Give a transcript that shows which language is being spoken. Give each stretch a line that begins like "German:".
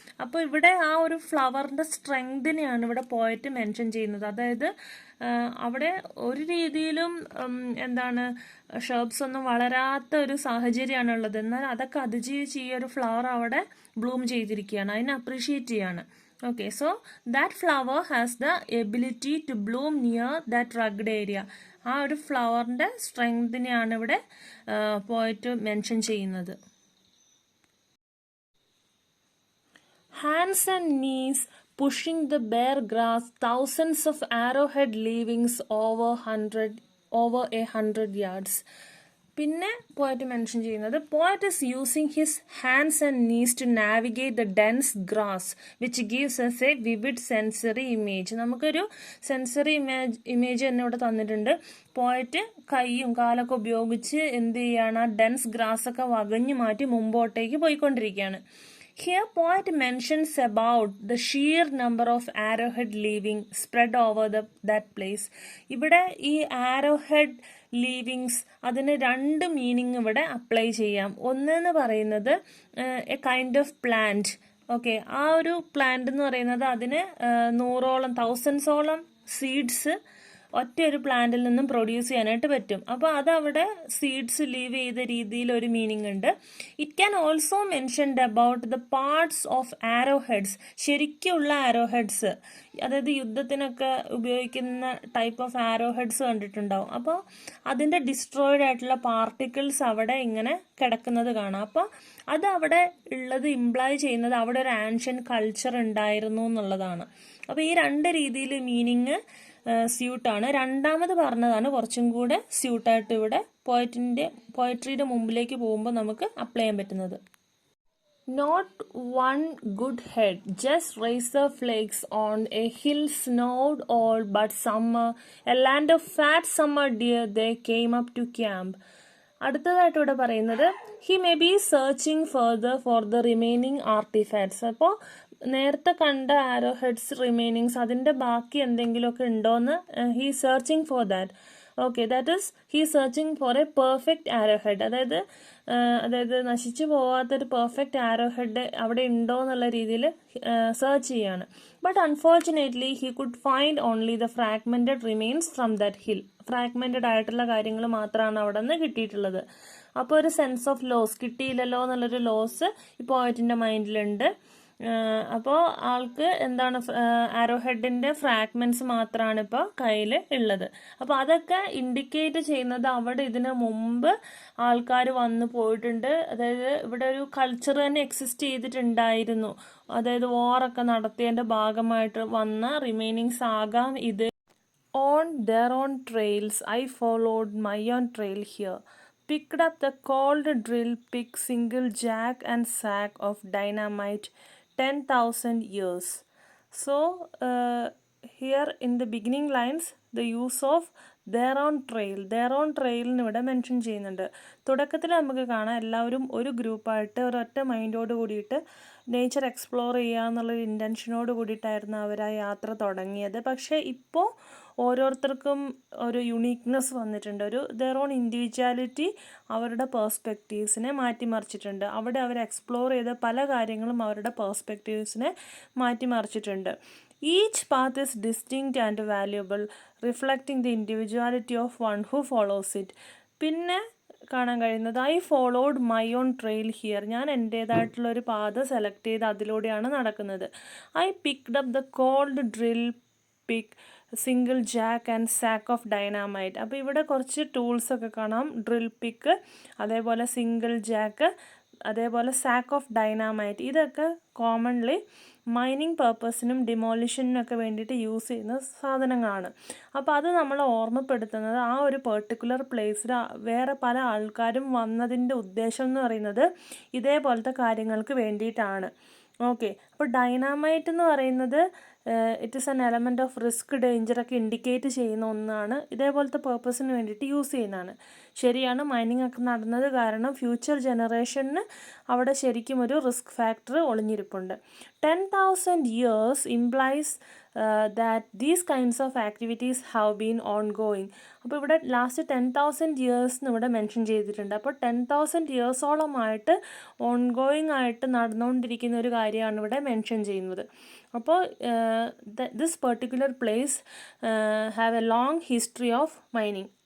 Malayalam: അപ്പോൾ ഇവിടെ ആ ഒരു ഫ്ലവറിന്റെ സ്ട്രെങ്തിനെയാണ് ഇവിടെ പോയിട്ട് മെൻഷൻ ചെയ്യുന്നത്. അതായത് അവിടെ ഒരു രീതിയിലും എന്താണ് ഷർബ്സ് ഒന്നും വളരാത്ത ഒരു സാഹചര്യമാണ് ഉള്ളത്, എന്നാൽ അതൊക്കെ അതിജീവിച്ച് ഈ ഒരു ഫ്ലവർ അവിടെ ബ്ലൂം ചെയ്തിരിക്കുകയാണ്, അതിനെ അപ്രീഷിയേറ്റ് ചെയ്യാണ്.
English: Okay, so that flower has the ability to bloom near that rugged area.
Malayalam: ആ ഒരു ഫ്ലവറിന്റെ സ്ട്രെങ്തിനെയാണ് ഇവിടെ പോയിട്ട് മെൻഷൻ ചെയ്യുന്നത്.
English: Hands and knees pushing the bare grass, thousands of arrowhead leavings over 100 yards.
Malayalam: പിന്നെ പോയിട്ട് മെൻഷൻ ചെയ്യുന്നത്,
English: Poet is using his hands and knees to navigate the dense grass which gives us a vivid sensory image.
Malayalam: നമുക്കൊരു sensory image തന്നെ ഇവിടെ തന്നിട്ടുണ്ട്. പോയിട്ട് കൈയും കാലൊക്കെ ഉപയോഗിച്ച് എന്ത് ചെയ്യാണ്, ആ ഡെൻസ് ഗ്രാസ് ഒക്കെ വകഞ്ഞു മാറ്റി മുമ്പോട്ടേക്ക് പോയിക്കൊണ്ടിരിക്കുകയാണ്.
English: Here poet mentions about the sheer number of arrowhead leaving spread over that place.
Malayalam: ഇവിടെ ഈ arrowhead leavings അതിന് രണ്ട് മീനിങ് ഇവിടെ അപ്ലൈ ചെയ്യാം. ഒന്നെന്ന് പറയുന്നത്
English: A kind of plant.
Malayalam: Okay, ആ ഒരു പ്ലാന്റ് എന്ന് പറയുന്നത് അതിന് 1000ഓളം സീഡ്സ് ഒറ്റ ഒരു പ്ലാന്റിൽ നിന്നും പ്രൊഡ്യൂസ് ചെയ്യാനായിട്ട് പറ്റും. അപ്പോൾ അതവിടെ സീഡ്സ് ലീവ് ചെയ്ത രീതിയിൽ ഒരു മീനിങ് ഉണ്ട്.
English: It can also mentioned about the parts of arrow heads.
Malayalam: ശരിക്കുള്ള ആരോ ഹെഡ്സ്, അതായത് യുദ്ധത്തിനൊക്കെ ഉപയോഗിക്കുന്ന ടൈപ്പ് ഓഫ് ആരോ ഹെഡ്സ് കണ്ടിട്ടുണ്ടാവും. അപ്പോൾ അതിൻ്റെ ഡിസ്ട്രോയിഡ് ആയിട്ടുള്ള പാർട്ടിക്കിൾസ് അവിടെ ഇങ്ങനെ കിടക്കുന്നത് കാണാം. അപ്പോൾ അത് അവിടെ ഉള്ളത് ഇംപ്ലൈ ചെയ്യുന്നത് അവിടെ ഒരു ആൻഷ്യൻ കൾച്ചർ ഉണ്ടായിരുന്നു എന്നുള്ളതാണ്. അപ്പോൾ ഈ രണ്ട് രീതിയിൽ മീനിങ് സ്യൂട്ടാണ്. രണ്ടാമത് പറഞ്ഞതാണ് കുറച്ചും കൂടെ സ്യൂട്ടായിട്ട് ഇവിടെ പോയട്രിയുടെ മുമ്പിലേക്ക് പോകുമ്പോൾ നമുക്ക് അപ്ലൈ ചെയ്യാൻ പറ്റുന്നത്.
English: Not one good head, just razor flakes on a hill snowed all but summer, a land of fat summer deer they came up to camp.
Malayalam: അടുത്തതായിട്ട് ഇവിടെ പറയുന്നത്,
English: He may be searching further for the remaining artifacts.
Malayalam: അപ്പോൾ നേരത്തെ കണ്ട ആരോ heads remainings അതിൻ്റെ ബാക്കി എന്തെങ്കിലുമൊക്കെ ഉണ്ടോയെന്ന്
English: He searching for that. Okay, that is he searching for a perfect arrow head.
Malayalam: അതായത് നശിച്ചു പോവാത്തൊരു പെർഫെക്റ്റ് ആരോ ഹെഡ് അവിടെ ഉണ്ടോ എന്നുള്ള രീതിയിൽ സെർച്ച് ചെയ്യാണ്.
English: But unfortunately he could find only the fragmented remains from that hill.
Malayalam: Fragmented ആയിട്ടുള്ള കാര്യങ്ങൾ മാത്രമാണ് അവിടെ നിന്ന് കിട്ടിയിട്ടുള്ളത്. അപ്പോൾ ഒരു സെൻസ് ഓഫ് ലോസ്, കിട്ടിയില്ലല്ലോ എന്നുള്ളൊരു ലോസ് ഈ പോയറ്റിന്റെ മൈൻഡിലുണ്ട്. അപ്പോൾ ആൾക്ക് എന്താണ്, ആരോ ഹെഡിന്റെ ഫ്രാഗ്മെന്റ്സ് മാത്രമാണ് ഇപ്പോൾ കയ്യിൽ ഉള്ളത്. അപ്പോൾ അതൊക്കെ ഇൻഡിക്കേറ്റ് ചെയ്യുന്നത് അവിടെ ഇതിനു മുമ്പ് ആൾക്കാർ വന്നു പോയിട്ടുണ്ട്. അതായത് ഇവിടെ ഒരു കൾച്ചർ തന്നെ എക്സിസ്റ്റ് ചെയ്തിട്ടുണ്ടായിരുന്നു. അതായത് വാറൊക്കെ നടത്തിയതിന്റെ ഭാഗമായിട്ട് വന്ന റിമൈനിങ്സ് ആകാം ഇത്.
English: On their own trails, I followed my own trail here. Picked up the cold drill pick, single jack and sack of dynamite, 10,000 years. So here in the beginning lines, the use of their own trail
Malayalam: ഇവിടെ mention ചെയ്യുന്നുണ്ട്. തുടക്കത്തിൽ നമുക്ക് കാണാം എല്ലാവരും ഒരു ഗ്രൂപ്പായിട്ട് ഒരൊറ്റ മൈൻഡോട് കൂടിയിട്ട് നേച്ചർ എക്സ്പ്ലോർ ചെയ്യുക എന്നുള്ളൊരു ഇൻറ്റൻഷനോട് കൂടിയിട്ടായിരുന്നു അവർ ആ യാത്ര തുടങ്ങിയത്. പക്ഷേ ഇപ്പോൾ ഓരോരുത്തർക്കും ഒരു യുണീക്നെസ് വന്നിട്ടുണ്ട്.
English: their own
Malayalam: ഇൻഡിവിജ്വാലിറ്റി അവരുടെ പേഴ്സ്പെക്റ്റീവ്സിനെ മാറ്റിമറിച്ചിട്ടുണ്ട്. അവിടെ അവർ എക്സ്പ്ലോർ ചെയ്ത പല കാര്യങ്ങളും അവരുടെ പേഴ്സ്പെക്റ്റീവ്സിനെ മാറ്റിമറിച്ചിട്ടുണ്ട്.
English: Each path is distinct and valuable, reflecting the individuality of one who follows it.
Malayalam: പിന്നെ കാണാൻ കഴിയുന്നത്
English: I followed my own trail here.
Malayalam: ഞാൻ എൻ്റേതായിട്ടുള്ളൊരു പാത സെലക്ട് ചെയ്ത് അതിലൂടെയാണ് നടക്കുന്നത്.
English: I picked up the cold drill pick single jack and sack of dynamite.
Malayalam: അപ്പോൾ ഇവിടെ കുറച്ച് ടൂൾസൊക്കെ കാണാം. ഡ്രിൽ പിക്ക്, അതേപോലെ സിംഗിൾ ജാക്ക്, അതേപോലെ സാക്ക് ഓഫ് ഡൈനാമൈറ്റ്. ഇതൊക്കെ കോമൺലി മൈനിങ് പർപ്പസിനും ഡിമോളിഷനൊക്കെ വേണ്ടിയിട്ട് യൂസ് ചെയ്യുന്ന സാധനങ്ങളാണ്. അപ്പോൾ അത് നമ്മൾ ഓർമ്മപ്പെടുത്തുന്നത് ആ ഒരു പെർട്ടിക്കുലർ പ്ലേസിൽ വേറെ പല ആൾക്കാരും വന്നതിൻ്റെ ഉദ്ദേശം എന്ന് പറയുന്നത് ഇതേപോലത്തെ കാര്യങ്ങൾക്ക് വേണ്ടിയിട്ടാണ്. ഓക്കെ, അപ്പോൾ ഡൈനാമൈറ്റ് എന്ന് പറയുന്നത്
English: it is an element of risk,
Malayalam: ഡേഞ്ചറൊക്കെ indicate ചെയ്യുന്ന ഒന്നാണ്. ഇതേപോലത്തെ പേർപ്പസിന് വേണ്ടിയിട്ട് യൂസ് ചെയ്യുന്നതാണ്. ശരിയാണ്, മൈനിങ് ഒക്കെ നടന്നത് കാരണം ഫ്യൂച്ചർ ജനറേഷന് അവിടെ ശരിക്കും ഒരു risk factor ഒളിഞ്ഞിരിപ്പുണ്ട്.
English: 10,000 years implies that these kinds of activities have been ongoing.
Malayalam: അപ്പോൾ ഇവിടെ ലാസ്റ്റ് 10,000 years എന്ന് ഇവിടെ മെൻഷൻ ചെയ്തിട്ടുണ്ട്. അപ്പോൾ 10,000 yearsോളമായിട്ട് ഓൺഗോയിങ് ആയിട്ട് നടന്നുകൊണ്ടിരിക്കുന്ന ഒരു കാര്യമാണ് ഇവിടെ മെൻഷൻ ചെയ്യുന്നത്.
English: അപ്പോൾ this particular place have a long history of mining.